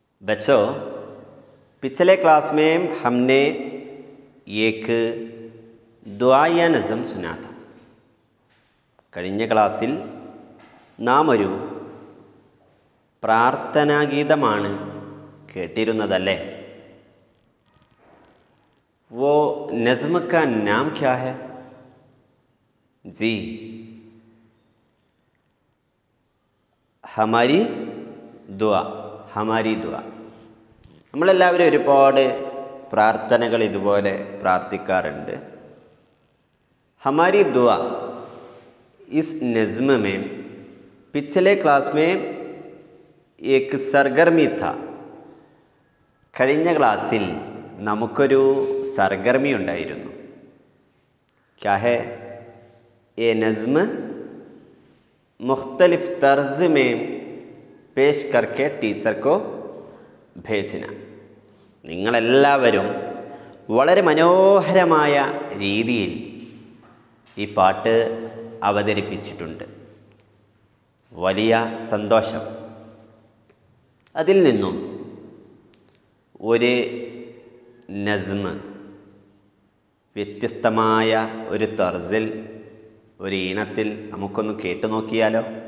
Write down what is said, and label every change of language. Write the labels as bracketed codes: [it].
[ur] बच्चों, पिछले क्लास में हमने एक दुआ या नज़म सुना था। [ml] കഴിഞ്ഞ ക്ലാസ്സിൽ നാം ഒരു പ്രാർത്ഥനാഗീതമാണ് കേട്ടിരുന്നതല്ലേ? [ur] वो नज़्म का नाम क्या है? जी, हमारी दुआ, हमारी दुआ. [ml] നമ്മളെല്ലാവരും ഒരുപാട് പ്രാർത്ഥനകൾ ഇതുപോലെ പ്രാർത്ഥിക്കാറുണ്ട്. [ur] हमारी दुआ इस नज़्म में पिछले क्लास में एक सरगर्मी था. [ml] കഴിഞ്ഞ ക്ലാസ്സിൽ നമുക്കൊരു സർഗർമി ഉണ്ടായിരുന്നു. [ur] क्या है? ये नज़्म मुख्तलिफ तर्ज में पेश करके टीचर को भेजना. [ml] നിങ്ങളെല്ലാവരും വളരെ മനോഹരമായ രീതിയിൽ ഈ പാട്ട് അവതരിപ്പിച്ചിട്ടുണ്ട്. വലിയ സന്തോഷം. അതിൽ നിന്നും ഒരു നസ്മ് വ്യത്യസ്തമായ ഒരു തർസിൽ, ഒരു ഈണത്തിൽ നമുക്കൊന്ന് കേട്ടു നോക്കിയാലോ?